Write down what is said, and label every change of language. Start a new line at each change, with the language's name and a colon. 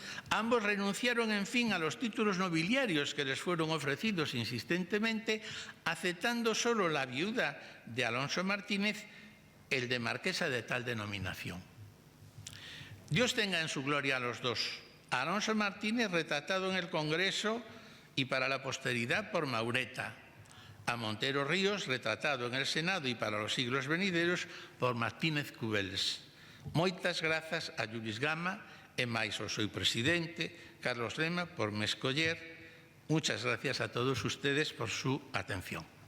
Spanish: Ambos renunciaron, en fin, a los títulos nobiliarios que les fueron ofrecidos insistentemente, aceptando solo la viuda de Alonso Martínez el de marquesa de tal denominación. Dios tenga en su gloria a los dos. A Alonso Martínez, retratado en el Congreso y para la posteridad por Maureta. A Montero Ríos, retratado en el Senado y para los siglos venideros por Martínez Cubels.
Galician: Moitas grazas a Lluís Gama e máis o seu presidente, Carlos Lema, por me escoller.
Spanish: Muchas gracias a todos ustedes por su atención.